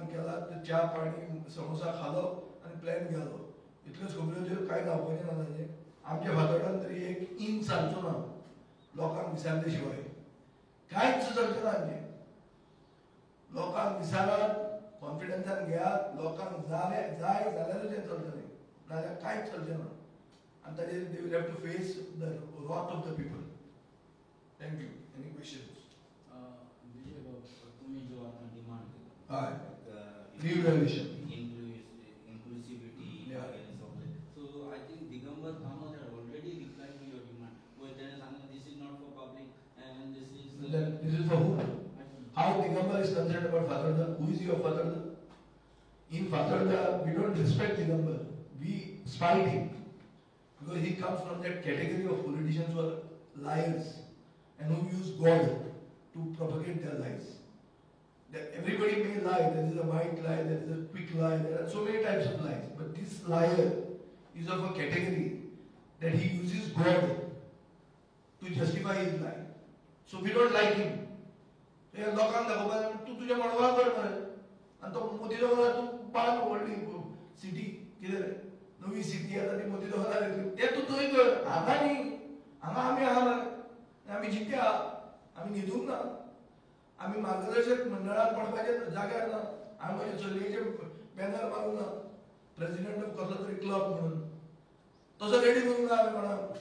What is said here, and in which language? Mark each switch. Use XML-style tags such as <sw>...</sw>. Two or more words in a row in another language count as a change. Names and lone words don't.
<kok>केला तो च्या पाणी समोसा खालप आनी प्लॅन गेलो इतल्योच खबऱ्यो कांय जावपाचें ना ताचें आमच्या फातोर्डान तरी एक इंच सारचो ना लोकांक विचारले शिवाय कांयच चलचें ना आमचें लोकांक विचारात कॉन्फिडन्सान घेयात लोकांक जाय जाल्यारूच हें चलतलें नाजाल्यार कांयच चलचें ना आनी ताजेर</kok> <en>they will have to face the wrath of the people thank you any questions</en> <mr>तुम्ही जो आता डिमांड</mr> <kok>हय रिव्हॅल्युएशन</kok> <en>so I think Digambar Kamath had already replied to your demand where they are saying this is not for public and this is for who? How Digambar is concerned about Fatarda? Who is your Fatarda? In Fatarda, we don't respect Digambar. We spite him because he comes from that category of politicians who are liars and who use God to propagate their lies. That everybody may lie. There is a white lie, there is a quick lie. There are so many types of lies. But this liar is of a category that he uses God to justify his lie. So we don't like him.</en> <kok>हे लोकांक दाखोवपाक तूं तुज्या मडगांव कर मरे आनी तो मोदी दोंगरा तूं पान व्हडली सिटी कितें रे नवी सिटी आसा ती मोदी दोंगरा येतली तें तूं थंय कर हांगा न्ही हांगा आमी आहा मरे आमी जिते आहा आमी न्हिदूंक ना आमी मार्गदर्शक मंडळांत पडपाचे जाग्यार ना हांवें म्हज्या चलयेचे बॅनर मारूंक ना</kok> <en>president of</en> <kok>कसलो तरी क्लब म्हणून तसो रेडी करूंक ना हांवें कोणाक.</kok>